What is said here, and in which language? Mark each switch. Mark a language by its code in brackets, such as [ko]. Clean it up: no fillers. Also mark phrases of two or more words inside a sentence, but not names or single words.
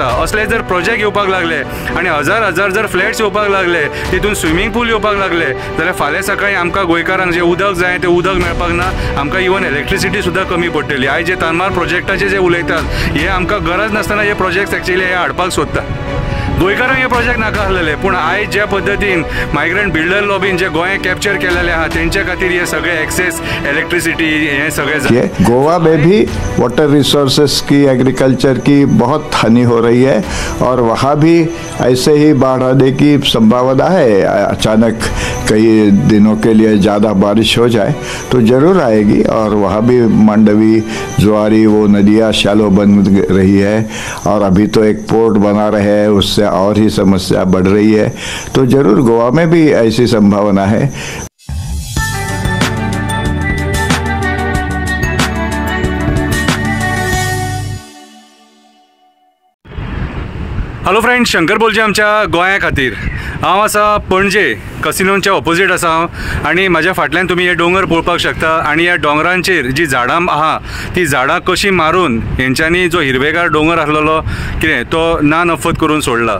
[kok] असले जर प्रोजेक्ट येवपाक लागले आनी हजार हजार जर फ्लॅट्स येवपाक लागले तितून स्विमींग पूल येवपाक लागले जाल्यार फाल्यां सकाळीं आमकां गोंयकारांक जें उदक जाय तें उदक मेळपाक ना, आमकां [en] even electricity [kok] सुद्दां कमी पडटली। आयज जे तानमार प्रोजेक्टाचे जे उलयतात हे आमकां गरज नासतना हे प्रोजेक्ट एक्चुअली हे हाडपाक सोदतात। गोंयकारांक हे प्रोजेक्ट नाका आसलेले पूण आयज ज्या पद्दतीन [en] migrant builder [kok] लॉबीन जे गोंय कॅप्चर केलेले आहा तेंच्या खातीर हे सगळे [en] excess electricity [kok] हे सगळे [hi] गोवा में भी [en] water resources [hi] की एग्रीकल्चर की बहुत हानि हो रही है और वहाँ भी ऐसे ही बाढ़ आने की संभावना है। अचानक कई दिनों के लिए ज़्यादा बारिश हो जाए तो ज़रूर आएगी और वहाँ भी मांडवी जुआरी वो नदियाँ शैलो बन रही है और अभी तो एक पोर्ट बना रहे हैं उससे और ही समस्या बढ़ रही है। तो ज़रूर गोवा में भी ऐसी संभावना है। [en] hello friends, [kok] शंकर बोलचे आमच्या गोंया खातीर। हांव आसा पणजे कसिनोच्या ऑपोजीट आसा आनी म्हाज्या फाटल्यान तुमी हे डोंगर पळोवपाक शकता आनी ह्या डोंगरांचेर जी झाडां आहा ती झाडां कशी मारून हेंच्यांनी जो हिरवेगार डोंगर आसलेलो कितें तो ना नफत करून सोडला।